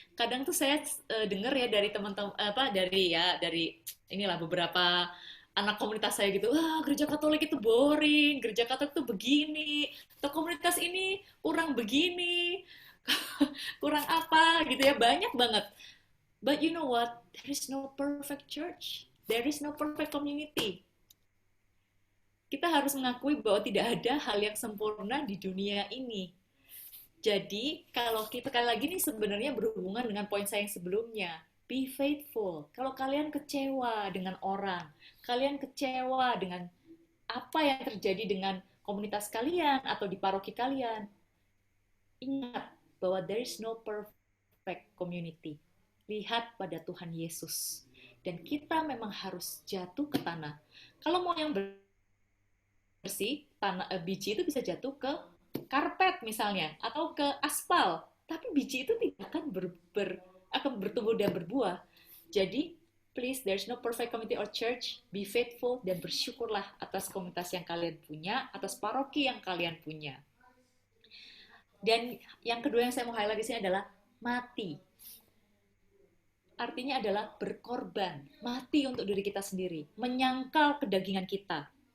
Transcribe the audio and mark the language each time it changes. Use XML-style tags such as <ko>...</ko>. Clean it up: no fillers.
<id>Kadang tuh saya dengar ya dari teman-teman dari inilah beberapa anak komunitas saya gitu, gereja Katolik itu boring, gereja Katolik itu begini, atau komunitas ini kurang begini, kurang apa gitu ya, banyak banget.</id> <en>But you know what? There is no perfect church, there is no perfect community.</en> <id>Kita harus mengakui bahwa tidak ada hal yang sempurna di dunia ini. Jadi, kalau kita kali lagi nih sebenarnya berhubungan dengan poin saya yang sebelumnya.</id> <en>Be faithful.</en> <id>Kalau kalian kecewa dengan orang, kalian kecewa dengan apa yang terjadi dengan komunitas kalian atau di paroki kalian, ingat bahwa</id> <en>there is no perfect community.</en> <id>Lihat pada Tuhan Yesus. Dan kita memang harus jatuh ke tanah. Kalau mau yang bersih, biji itu bisa jatuh ke karpet misalnya atau ke aspal, tapi biji itu tidak akan akan bertumbuh dan berbuah.</id> <en>Jadi please, there's no perfect community or church. Be faithful</en> <id>dan bersyukurlah atas komunitas yang kalian punya, atas paroki yang kalian punya. Dan yang kedua yang saya mau highlight di sini adalah mati. Artinya adalah berkorban, mati untuk diri kita sendiri, menyangkal kedagingan kita.</id>